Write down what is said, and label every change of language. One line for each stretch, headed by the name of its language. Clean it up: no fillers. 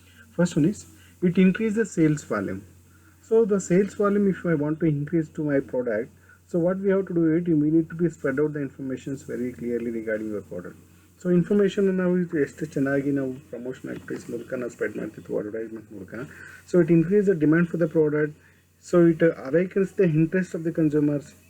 English: First one is it increases sales volume. So the sales volume, if I want to increase to my product, so what we have to do it, we need to be spread out the information very clearly regarding your product.
Kannada: So information ನಾವು ಎಷ್ಟು ಚೆನ್ನಾಗಿ ನಾವು promotion activities ಮೂಲಕ ನಾವು spread ಮಾಡ್ತಿದ್ವಿ advertisement ಮೂಲಕ.
English: So it increases the demand for the product. So it awakens the interest of the consumers.